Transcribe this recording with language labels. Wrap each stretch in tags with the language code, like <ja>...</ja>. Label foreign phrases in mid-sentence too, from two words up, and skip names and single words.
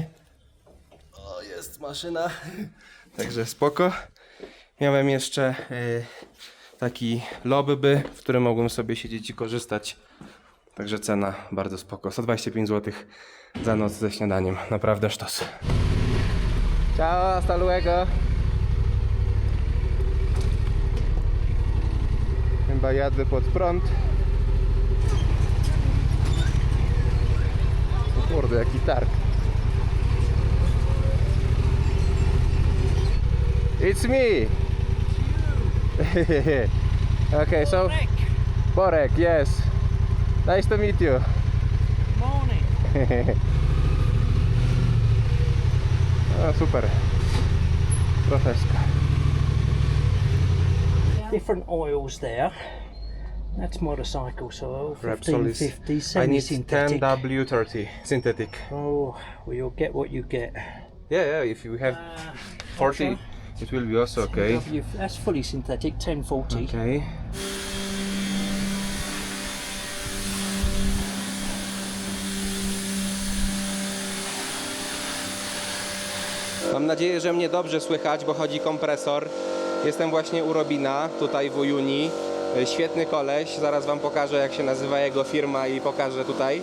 <pl>O, jest maszyna. Także spoko. Miałem jeszcze taki lobby, w którym mogłem sobie siedzieć i korzystać. Także cena bardzo spoko. 125 zł za noc ze śniadaniem. Naprawdę sztos.</pl> <es>Ciao, hasta luego.</es> <pl>Chyba jadę pod prąd. O kurde, jaki targ.</pl> <en>It's me! Okay, so... Borek, yes. Nice to meet you. Morning. O, super. Profeska. Different oils there. That's motorcycle soil, Repsol is... 1550, I need semi-synthetic. 10W30 synthetic. Oh, well you'll get what you get. Yeah, if you have 40, it will be also okay. That's fully synthetic, 1040. Okay.</en> <pl>Mam nadzieję, że mnie dobrze słychać, bo chodzi kompresor. Jestem właśnie u Robina, tutaj w Ujuni. Świetny koleś, zaraz wam pokażę, jak się nazywa jego firma i pokażę tutaj.</pl>